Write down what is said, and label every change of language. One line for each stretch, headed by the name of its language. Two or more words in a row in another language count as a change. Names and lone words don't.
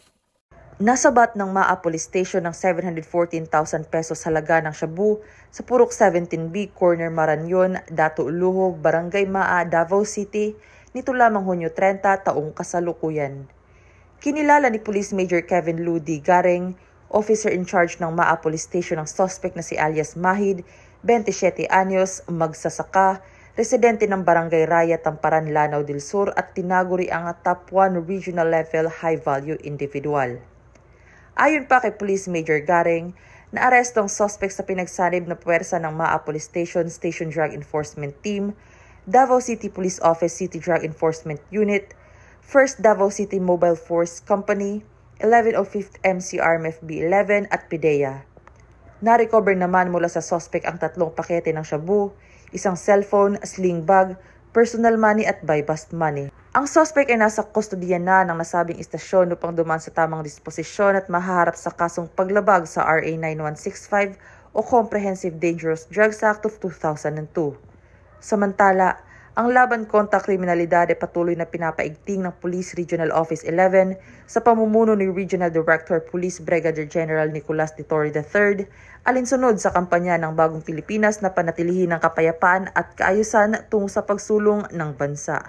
Filipino: Nasabat ng MAA Police Station ng 714,000 pesos halaga ng shabu sa Purok 17B, Corner Maranyon, Dato Uluhog, Barangay MAA, Davao City, nito lamang Hunyo 30 taong kasalukuyan. Kinilala ni Police Major Kevin Ludi Garing,
English: officer in charge
Filipino: ng MAA Police Station ng suspect na si alias Mahid, 27 anyos, magsasaka, residente ng Barangay Raya, Tamparan, Lanao del Sur at tinaguri ang
English: top 1 regional level high-value individual.
Filipino: Ayon pa kay Police Major Garing, naaresto ang suspect sa pinagsanib na puwersa ng MAA Police Station Station Drug Enforcement Team, Davao City Police Office City Drug Enforcement Unit, 1st Davao City Mobile Force Company, 1105th MCRMFB 11 at PIDEA. Na-recover naman mula sa suspect ang 3 pakete ng shabu, isang cellphone,
English: sling bag, personal money at buy-bust money.
Filipino: Ang suspect ay nasa kustodiya na ng nasabing istasyon upang dumaan sa tamang disposisyon at mahaharap sa kasong paglabag sa RA 9165 o Comprehensive Dangerous Drugs Act of 2002. Samantala, ang laban kontra kriminalidad ay patuloy na pinapaigting ng Police Regional Office 11 sa pamumuno ni Regional Director Police Brigadier General Nicolas de Torre III, alinsunod sa kampanya ng Bagong Pilipinas na panatilihin ang kapayapaan at kaayusan tungo sa pagsulong ng bansa.